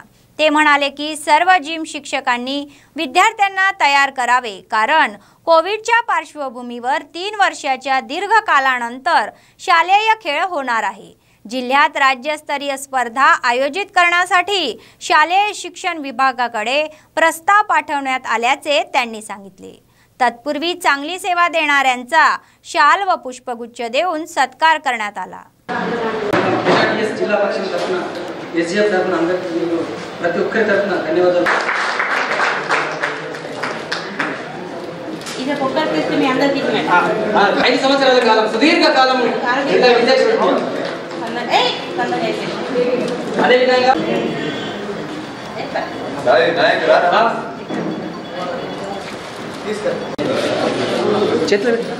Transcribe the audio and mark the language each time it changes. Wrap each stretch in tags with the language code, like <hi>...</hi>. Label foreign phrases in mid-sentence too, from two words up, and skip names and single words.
<mr>ते म्हणाले की सर्व जिम शिक्षकांनी विद्यार्थ्यांना तयार करावे, कारण कोविडच्या पार्श्वभूमीवर 3 वर्षाच्या दीर्घकालानंतर शालेय खेळ होणार आहे. जिल्ह्यात राज्यस्तरीय स्पर्धा आयोजित करण्यासाठी शालेय शिक्षण विभागाकडे प्रस्ताव पाठवण्यात आल्याचे त्यांनी सांगितले. तत्पूर्वी चांगली सेवा देणाऱ्यांचा शाल व पुष्पगुच्छ देऊन सत्कार करण्यात आला.</mr> <te>SGF తరపున అందరికీ ప్రతి ఒక్కరి తరపున ధన్యవాదాలు. ఇది ఒక్కరికి ఇస్తే మీ అందరికీ 5 సంవత్సరాల కాలం సుదీర్ఘ కాలం అదేవిధంగా చేతులు</te>